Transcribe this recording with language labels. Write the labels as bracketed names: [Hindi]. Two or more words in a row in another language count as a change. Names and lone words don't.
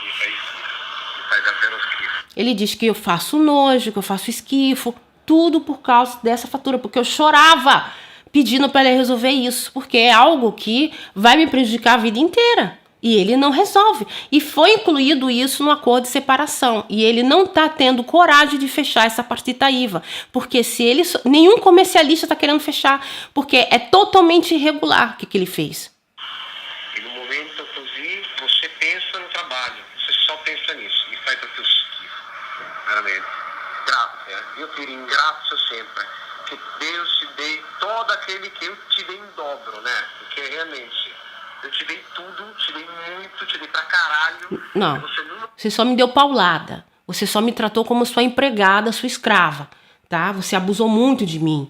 [Portuguese] Ele diz que eu faço nojo, que eu faço esquifo, tudo por causa dessa fatura, porque eu chorava pedindo para ele resolver isso, porque é algo que vai me prejudicar a vida inteira. E ele não resolve. E foi incluído isso no acordo de separação. E ele não está tendo coragem de fechar essa [Italian] partita IVA. [Portuguese] Porque nenhum comercialista está querendo fechar. Porque é totalmente irregular o que ele fez. [Italian] In un momento così [Portuguese] você pensa no trabalho. Você só pensa nisso. E faz o teu schifo. [Italian] Veramente. Grazie. [Portuguese] Eu te ringrazio sempre. Que Deus te dê todo aquele que eu te dei em dobro, né? Porque realmente... eu te dei tudo, te dei muito, te dei pra caralho. Não, você só me deu paulada. Você só me tratou como sua empregada, sua escrava, tá? Você abusou muito de mim.